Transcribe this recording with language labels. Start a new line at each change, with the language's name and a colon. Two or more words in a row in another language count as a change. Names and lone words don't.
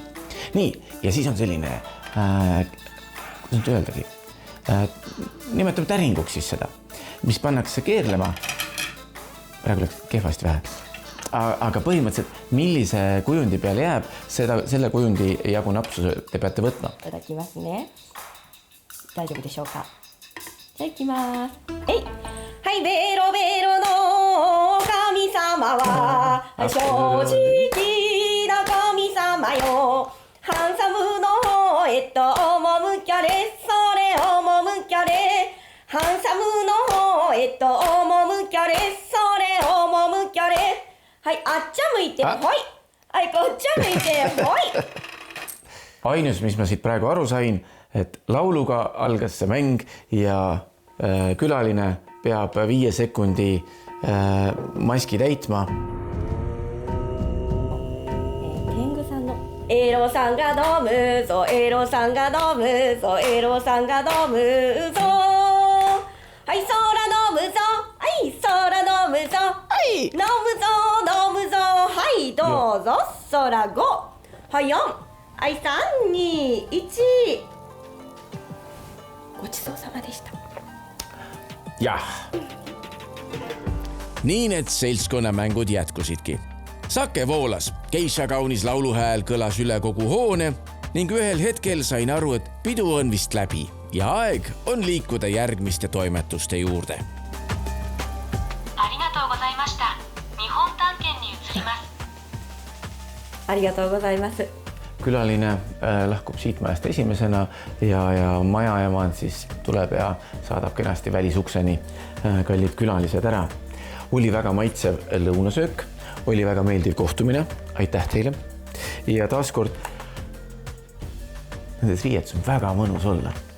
Estonian: Nii, ja siis on selline, kuidas nüüd öeldagi, nimetame täringuks siis seda, mis pannakse keerlema, praegu läks kehvasti vähe, aga põhimõtteliselt, millise kujundi peale jääb, selle kujundi jagu napsu te peate võtma.
Japanese: いただきますね。大丈夫でしょうか。じゃあいきます。はい、ベロベロの神様は正直な神様よ。ハンサムの方へと赴きゃれ、それ赴きゃれ。ハンサムの方へと赴きゃれ、それ赴きゃれ。はい、あっちゃ向いて、ほい。はい、こっちゃ向いて、ほい。
Estonian: Ainus, mis ma siit praegu aru sain, et lauluga algas see mäng ja külaline peab 5 sekundi maski täitma.
Japanese: 天狗さんのエロさんが飲むぞ、エロさんが飲むぞ、エロさんが飲むぞ。はい、空飲むぞ、はい、空飲むぞ、はい、飲むぞ、飲むぞ、はい、どうぞ、空5、はい、4、はい、3、2、1。ごちそうさまでした。
Estonian: Jah. Nii need seltskonnamängud jätkusidki. Sake voolas, Geisha kaunis lauluhääl kõlas üle kogu hoone ning ühel hetkel sain aru, et pidu on vist läbi ja aeg on liikuda järgmiste toimetuste juurde.
Japanese: ありがとうございました。日本探検に移ります。ありがとうございます。
Estonian: Külaline lahkub siit majast esimesena ja majaemand siis tuleb ja saadab kenasti välisukseni kallid külalised ära. Oli väga maitsev lõunasöök, oli väga meeldiv kohtumine, aitäh teile. Ja taaskord nendes riietus on väga mõnus olla.